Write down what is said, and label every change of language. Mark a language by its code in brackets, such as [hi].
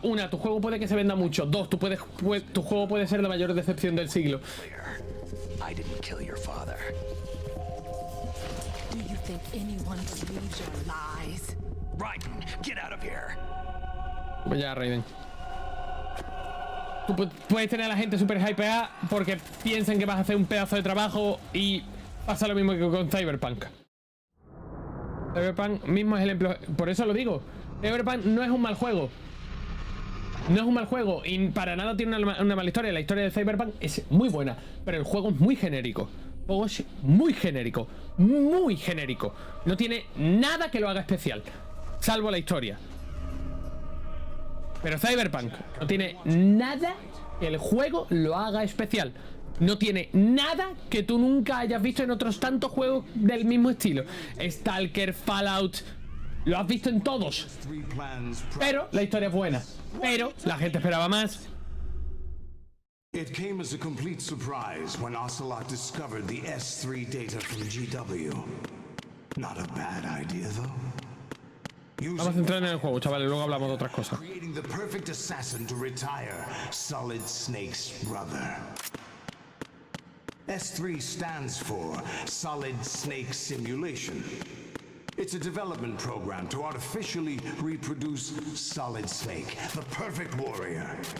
[es] Una, tu juego puede que se venda mucho. Dos, tu juego puede ser la mayor decepción del siglo. [en] I didn't kill your father. Do you think anyone believes your lies? Raiden, get out of here. [es] Pues ya, Raiden. Tú puedes tener a la gente super hypeada porque piensan que vas a hacer un pedazo de trabajo y pasa lo mismo que con Cyberpunk. Cyberpunk mismo ejemplo. Por eso lo digo. Cyberpunk no es un mal juego. No es un mal juego y para nada tiene una mala historia. La historia de Cyberpunk es muy buena, pero el juego es muy genérico. El juego es muy genérico. Muy genérico. No tiene nada que lo haga especial, salvo la historia. Pero Cyberpunk no tiene nada que el juego lo haga especial. No tiene nada que tú nunca hayas visto en otros tantos juegos del mismo estilo. Stalker, Fallout, lo has visto en todos. Pero la historia es buena. Pero la gente esperaba más. [en] It came as a complete surprise when Ocelot discovered the S3 data from GW. Not a bad idea, though. [es] Vamos a centrar en el juego, chavales, luego hablamos de otras cosas. [en] Creating the perfect assassin to retire Solid Snake's brother. S3 stands for Solid Snake Simulation. It's a development program to artificially reproduce Solid Snake, the perfect warrior.